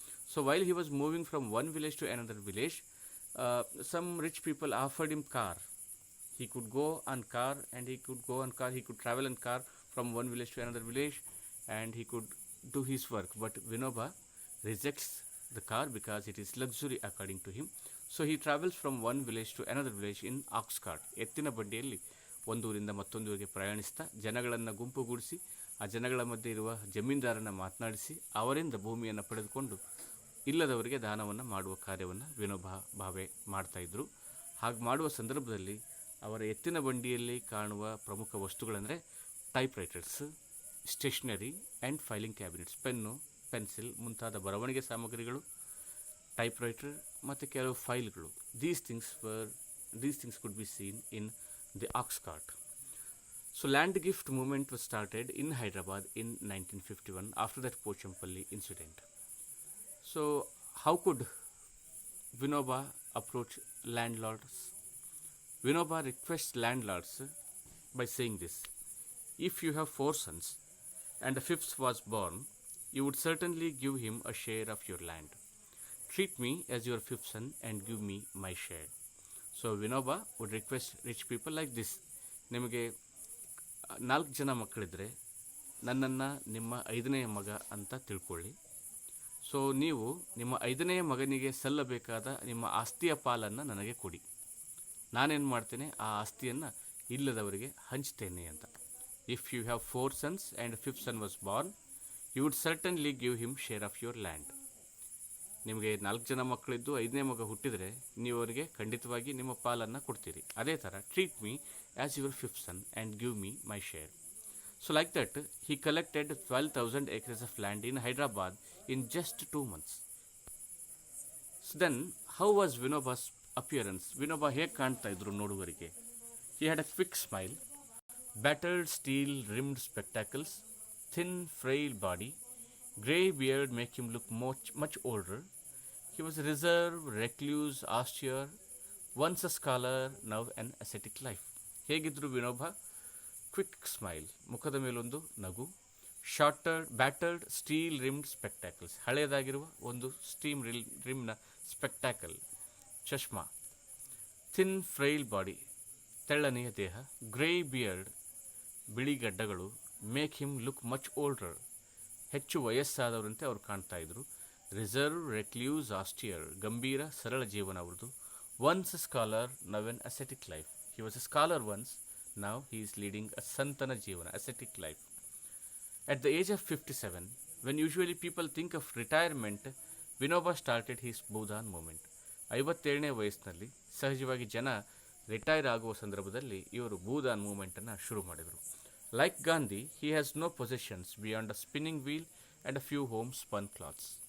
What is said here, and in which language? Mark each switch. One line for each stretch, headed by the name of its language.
English: So while he was moving from one village to another village, some rich people offered him car. He could go on car he could travel in car from one village to another village and he could do his work. But Vinoba rejects the car because it is luxury according to him. So he travels from one village to another village in ox cart.
Kannada: ಎತ್ತಿನ ಬಂಡಿಯಲ್ಲಿ ಒಂದೂರಿಂದ ಮತ್ತೊಂದೂರಿಗೆ ಪ್ರಯಾಣಿಸ್ತಾ ಜನಗಳನ್ನು ಗುಂಪುಗೂಡಿಸಿ ಆ ಜನಗಳ ಮಧ್ಯೆ ಇರುವ ಜಮೀನ್ದಾರನ ಮಾತನಾಡಿಸಿ ಅವರಿಂದ ಭೂಮಿಯನ್ನು ಪಡೆದುಕೊಂಡು ಇಲ್ಲದವರಿಗೆ ದಾನವನ್ನು ಮಾಡುವ ಕಾರ್ಯವನ್ನು ವಿನೋಬಾ ಭಾವೆ ಮಾಡ್ತಾಯಿದ್ರು. ಹಾಗೆ ಮಾಡುವ ಸಂದರ್ಭದಲ್ಲಿ ಅವರ ಎತ್ತಿನ ಬಂಡಿಯಲ್ಲಿ ಕಾಣುವ ಪ್ರಮುಖ ವಸ್ತುಗಳಂದರೆ ಟೈಪ್ರೈಟರ್ಸ್, stationery and filing cabinets, pen, pencil ಮುಂತಾದ ಬರವಣಿಗೆ ಸಾಮಗ್ರಿಗಳು, ಟೈಪ್ರೈಟರ್ ಮತ್ತು ಕೆಲವು ಫೈಲ್ಗಳು.
English: These things could be seen in the ox cart. So land gift movement was started in Hyderabad in 1951 after that Pochampalli incident. So how could Vinoba approach landlords? Vinoba requests landlords by saying this: if you have 4 sons and the 5th was born, you would certainly give him a share of your land. Treat me as your 5th son and give me my share.
Kannada: So Vinoba would request rich people like this: ನಿಮಗೆ 4 ಜನ ಮಕ್ಕಳಿದ್ರೆ ನನ್ನನ್ನು ನಿಮ್ಮ 5ನೇ ಮಗ ಅಂತ ತಿಳ್ಕೊಳ್ಳಿ. So ನೀವು ನಿಮ್ಮ 5ನೇ ಮಗನಿಗೆ ಸಲ್ಲಬೇಕಾದ ನಿಮ್ಮ ಆಸ್ತಿಯ ಪಾಲನ್ನು ನನಗೆ ಕೊಡಿ. ನಾನೇನು ಮಾಡ್ತೇನೆ, ಆ ಆಸ್ತಿಯನ್ನು ಇಲ್ಲದವರಿಗೆ ಹಂಚ್ತೇನೆ ಅಂತ.
English: If you have 4 sons and 5th son was born, you would certainly give him share of your land.
Kannada: ನಿಮಗೆ 4 ಜನ ಮಕ್ಕಳಿದ್ದು 5ನೇ ಮಗ ಹುಟ್ಟಿದರೆ ನೀವು ಅವರಿಗೆ ಖಂಡಿತವಾಗಿ ನಿಮ್ಮ ಪಾಲನ್ನು ಕೊಡ್ತೀರಿ. ಅದೇ ಥರ
English: Treat me as your 5th son and give me my share. So like that he collected 12,000 acres of land in Hyderabad in just 2 months. So then, how was Vinoba's appearance?
Kannada: Vinoba ಹೇಗೆ ಕಾಣ್ತಾ ಇದ್ರು ನೋಡುವರಿಗೆ?
English: He had a quick smile, battered steel rimmed spectacles, thin frail body, grey beard make him look much older. He was reserved, recluse, austere, once a scholar, now an ascetic life.
Kannada: ಹೇಗಿದ್ರು Vinoba?
English: quick smile,
Kannada: ಮುಖದ ಮೇಲೊಂದು ನಗು,
English: battered steel rimmed spectacles,
Kannada: ಹಳೆಯದಾಗಿರುವ ಒಂದು steam ರಿಮ್ನ ಸ್ಪೆಕ್ಟ್ಯಾಕಲ್ ಚಶ್ಮಾ,
English: thin frail body,
Kannada: ತೆಳ್ಳನೆಯ ದೇಹ,
English: grey beard,
Kannada: ಬಿಳಿ ಗಡ್ಡಗಳು,
English: make him look much older,
Kannada: ಹೆಚ್ಚು ವಯಸ್ಸಾದವರಂತೆ ಅವರು ಕಾಣ್ತಾ ಇದ್ರು.
English: reserve, recluse, austere,
Kannada: ಗಂಭೀರ ಸರಳ ಜೀವನ ಅವ್ರದ್ದು.
English: Once a scholar, now an ascetic life. He was a scholar once, now he is leading a
Kannada: santana jivana,
English: ascetic life. At the age of 57, when usually people think of retirement, Vinoba started his Bhudan movement.
Kannada: 57ನೇ ವಯಸ್ಸಿನಲ್ಲಿ ಸಹಜವಾಗಿ ಜನ retire ಆಗುವ ಸಂದರ್ಭದಲ್ಲಿ ಇವರು ಭೂದಾನ್ ಮೂವ್ಮೆಂಟನ್ನು ಶುರು ಮಾಡಿದರು.
English: Like Gandhi, he has no possessions beyond a spinning wheel and a few home spun cloths.